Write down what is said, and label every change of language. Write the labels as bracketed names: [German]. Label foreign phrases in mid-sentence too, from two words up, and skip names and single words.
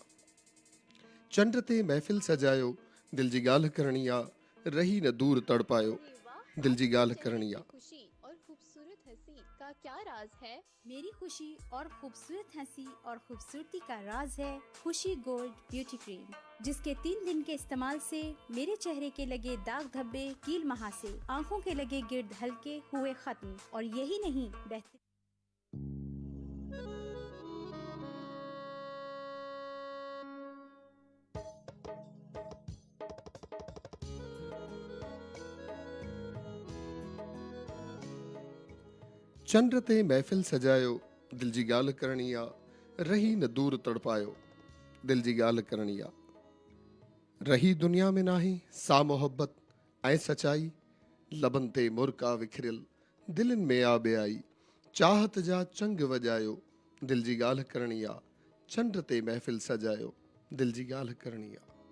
[Sindhi] चंड ते महफ़िल सजायो दिल जी ॻाल्हि करणी आ। रही न दूर तड़पायो दिल जी ॻाल्हि करणी आ। [Hindi] खुशी और खूबसूरत हंसी का क्या राज है? मेरी खुशी और खूबसूरत हंसी और खूबसूरती का राज है खुशी गोल्ड ब्यूटी क्रीम, जिसके 3 दिन के इस्तेमाल से मेरे चेहरे के लगे दाग धब्बे, कील महासे, आंखों के लगे गिर्द हल्के हुए खत्म। और यही नहीं, बेहतर [Sindhi] चंड ते महफ़िल सजायो दिल जी ॻाल्हि करणी आ। रही न दूर तड़पायो दिल जी ॻाल्हि करणी आ। रही दुनिया में नाहे सा मोहब्बत ऐं सचाई, लबन ते मुर्का विखरियल दिलनि में आ बेआई। चाहत जा चंग वॼायो दिल जी ॻाल्हि करणी आ। चंड ते महफ़िल सजायो दिल जी ॻाल्हि करणी आ।